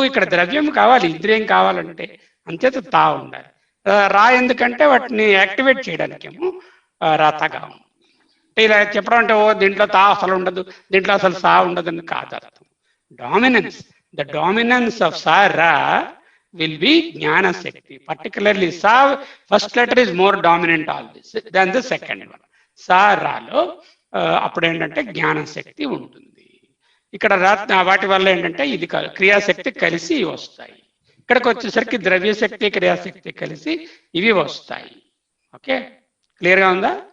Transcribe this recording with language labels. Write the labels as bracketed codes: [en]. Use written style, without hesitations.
[te] ఇక్కడ ద్రవ్యం కావాలి, ఇంద్రియం కావాలంటే అంచేత ఉండాలి. ఎందుకంటే వాటిని యాక్టివేట్ చేయడానికేమో రాతగా ఉంది. ఇలా చెప్పడం అంటే దీంట్లో అసలు ఉండదు, దీంట్లో అసలు ఉండదు అని కాదు అర్థం. [en] Dominance, the dominance of రా will be jnana shakti. Particularly sa first letter is more dominant always than the second one. [te] Sa ralo అప్పుడు ఏంటంటే జ్ఞాన శక్తి ఉంటుంది. ఇక్కడ వాటి వల్ల ఏంటంటే ఇది క్రియాశక్తి కలిసి వస్తాయి. ఇక్కడికి వచ్చేసరికి ద్రవ్యశక్తి, క్రియాశక్తి కలిసి ఇవి వస్తాయి. ఓకే, క్లియర్గా ఉందా?